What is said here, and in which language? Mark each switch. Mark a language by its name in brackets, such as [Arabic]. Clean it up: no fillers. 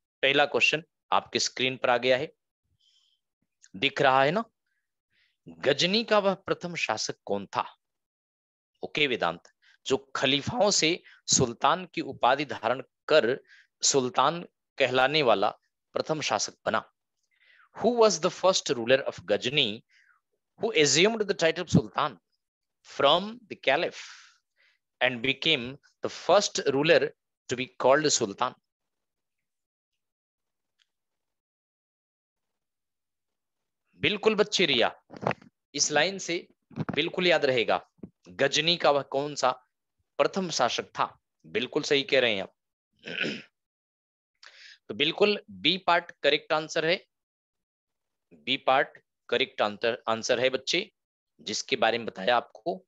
[Hindi] पहला क्वेश्चन आपके स्क्रीन पर आ गया है, दिख रहा है ना। गजनी का वह प्रथम शासक कौन था? ओके वेदांत, जो खलीफाओं से सुल्तान की उपाधि धारण कर सुल्तान कहलाने वाला प्रथम शासक बना। [English] Who was the first ruler of Ghazni who assumed the title of Sultan from the Caliph and became the first ruler to be called Sultan? [Hindi] बिल्कुल बच्चे रिया, इस लाइन से बिल्कुल याद रहेगा, गजनी का वह कौन सा प्रथम शासक था। बिल्कुल सही कह रहे हैं आप। तो बिल्कुल बी पार्ट करेक्ट आंसर है। बी पार्ट करेक्ट आंसर है बच्चे, जिसके बारे में बताया आपको।